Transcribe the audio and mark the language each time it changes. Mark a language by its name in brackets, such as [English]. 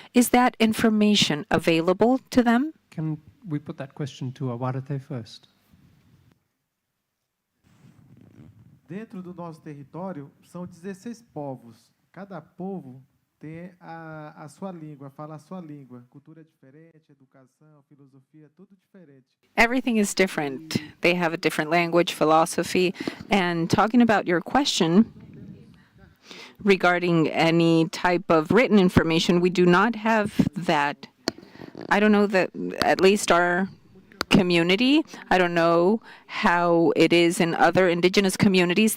[English] Is that information available to them? Can we put that question to Awarate first? [Portuguese] Dentro do nosso território, são 16 povos. Cada povo tem a sua língua, fala a sua língua. Cultura diferente, educação, filosofia, tudo diferente. [English] Everything is different. They have a different language, philosophy. And talking about your question, regarding any type of written information. We do not have that. I don't know that at least our community, I don't know how it is in other indigenous communities.